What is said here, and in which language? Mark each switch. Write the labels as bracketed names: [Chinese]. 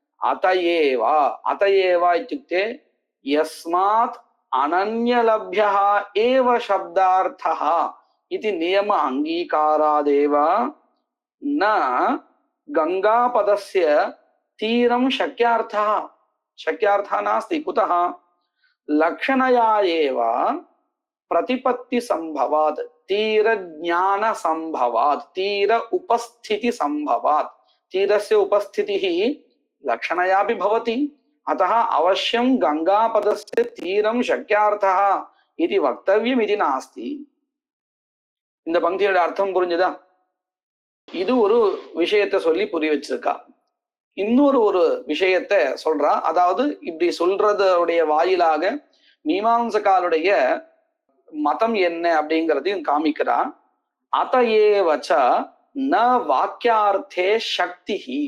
[Sanskrit] அதையேவா, அதையேவா இத்யுக்தே யஸ்மாத் அனன்யலப்யா ஏவ சப்தார்த்தः இதி நியம அங்கீகாராதேவ ந கங்கா பதஸ்ய தீரம் சக்கியார்த்தः சக்கியார்த்தः நாஸ்தி. குதः? லக்ஷணயா ஏவ प्रतिपत्ति संभवात्, तीर ज्ञान संभवात्, तीर उपस्थिति संभवात्. तीरस्य उपस्थितिः लक्षणयापि भवति. अतः अवश्यं गंगापदस्य तीरं शक्यार्थः इति वक्तव्यम् इति नास्ति. [Tamil] இந்த பங்கியோட அர்த்தம் புரிஞ்சுதா? இது ஒரு விஷயத்தை சொல்லி புரிய வச்சிருக்கா. இன்னொரு ஒரு விஷயத்தை சொல்றா. அதாவது இப்படி சொல்றதுடைய வாயிலாக மீமாம்சகாலுடைய மதம் என்ன அப்படிங்கிறதையும் காமிக்கிறா. [Sanskrit] அதையேவச்ச ந வாக்கியார்த்தே சக்தி.